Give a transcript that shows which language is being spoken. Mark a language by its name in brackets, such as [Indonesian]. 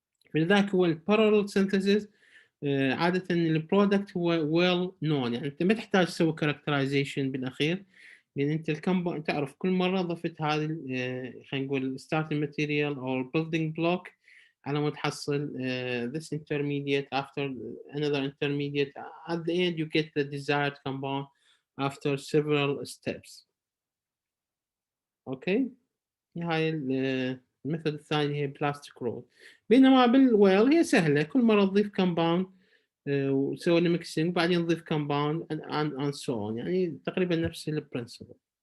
[Arabic] فلذلك هو البارallel synthesis عادة البرودكت هو well known، يعني أنت ما تحتاج تسوي characterization بالأخير، لأن أنت الكمباوند تعرف كل مرة ضفت هذه خلينا نقول starting material أو building block على ما تحصل [English] this intermediate after another intermediate. At the end you get the desired compound after several steps. [Arabic] أوكي، هاي الميثود الثانية هي بلاستيك رول. بينما بالويل هي سهلة، كل مرة تضيف كومباوند وتسوي له ميكسينج وبعدين نضيف كومباوند [English] and so on، [Arabic] يعني تقريبا نفس البرنسبل.